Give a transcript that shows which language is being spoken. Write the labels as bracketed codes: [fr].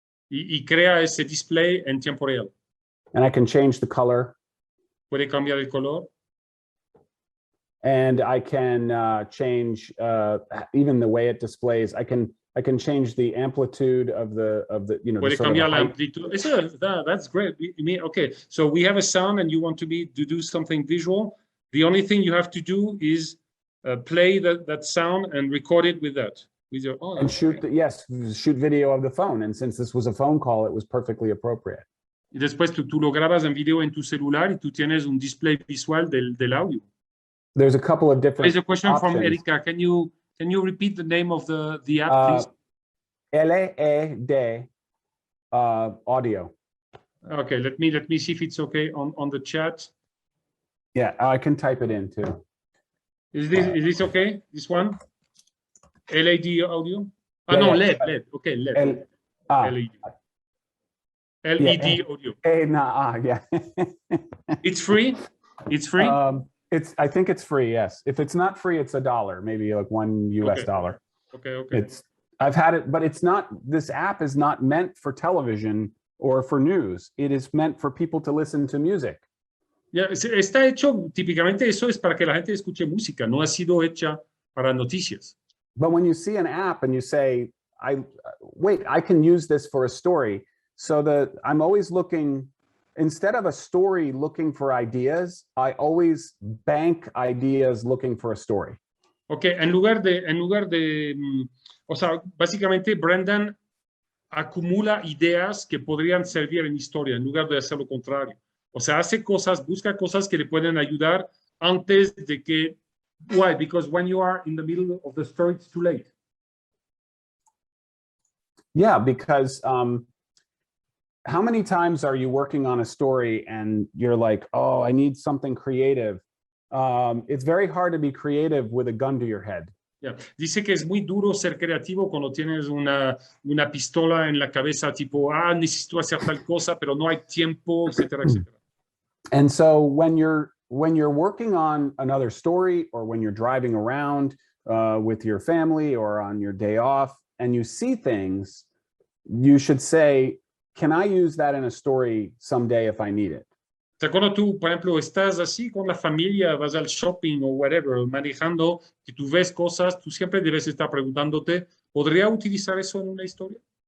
[es] Y crea ese display en tiempo real. [en] And I can change the color. [es] Puede cambiar el color. [en] And I can change even the way it displays. I can change the amplitude of the [es] Puede cambiar la amplitud. [en] That's great. Okay, so we have a sound and you want to do something visual. The only thing you have to do is play that sound and record it with that. With your and shoot video of the phone. And since this was a phone call, it was perfectly appropriate. [es] Y después tú lo grabas en video en tu celular y tú tienes un display visual del audio. [en] There's a couple of different There's a question from options. Erika. Can you repeat the name of the app, please? LED audio. Okay, let me see if it's okay on the chat. Yeah, I can type it in too. Is this okay? This one? LED audio? Yeah, No, yeah. LED. Okay, LED. LED. LED audio. Yeah. It's free? It's free? I think it's free, yes. If it's not free, it's $1, maybe like $1 US. Okay. I've had it, but it's not, this app is not meant for television or for news. It is meant for people to listen to music. [es] Yeah, está hecho, típicamente eso es para que la gente escuche música, no ha sido hecha para noticias. [en] But when you see an app and you say, wait, I can use this for a story. So I'm always looking, instead of a story looking for ideas, I always bank ideas looking for a story. [es] Okay, en lugar de, o sea, básicamente Brendan acumula ideas que podrían servir en historia en lugar de hacer lo contrario. O sea, busca cosas que le pueden ayudar antes de que, [en] why? Because when you are in the middle of the story, it's too late. Yeah, because how many times are you working on a story and you're like, oh, I need something creative? It's very hard to be creative with a gun to your head. Yeah. [es] Dice que es muy duro ser creativo cuando tienes una pistola en la cabeza, tipo, necesito hacer tal cosa, pero no hay tiempo, etcétera, etcétera. [en] And so when you're working on another story, or when you're driving around with your family or on your day off, and you see things, you should say, can I use that in a story someday if I need it? [es] O sea, cuando tú, por ejemplo, estás así con la familia, vas al shopping o whatever, manejando, que tú ves cosas, tú siempre debes estar preguntándote, ¿podría utilizar eso en una historia?